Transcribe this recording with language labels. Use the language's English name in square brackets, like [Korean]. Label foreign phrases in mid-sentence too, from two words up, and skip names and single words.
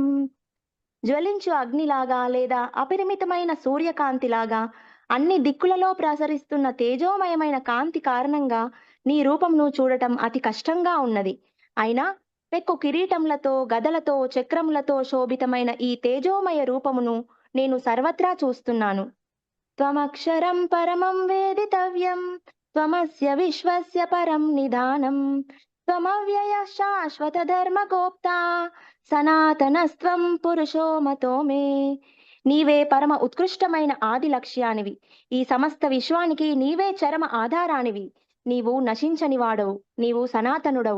[Telugu] జ్వలించు అగ్నిలాగా లేదా అపరిమితమైన సూర్యకాంతిలాగా అన్ని దిక్కులలో ప్రసరిస్తున్న తేజోమయమైన కాంతి కారణంగా నీ రూపంను చూడటం అతి కష్టంగా ఉన్నది. అయినా పెక్కు కిరీటములతో, గదలతో, చక్రములతో శోభితమైన ఈ తేజోమయ రూపమును నేను సర్వత్రా చూస్తున్నాను. [Sanskrit] త్వమక్షరం పరమం వేదితవ్యం త్వమస్య విశ్వస్య పరం నిధానం త్వమవ్యయ శాశ్వత ధర్మగోప్తా సనాతనస్త్వం పురుషో మతో మే. [Telugu] నీవే పరమ ఉత్కృష్టమైన ఆది లక్ష్యానివి. ఈ సమస్త విశ్వానికి నీవే చరమ ఆధారానివి. నీవు నశించని వాడవు. నీవు సనాతనుడవు.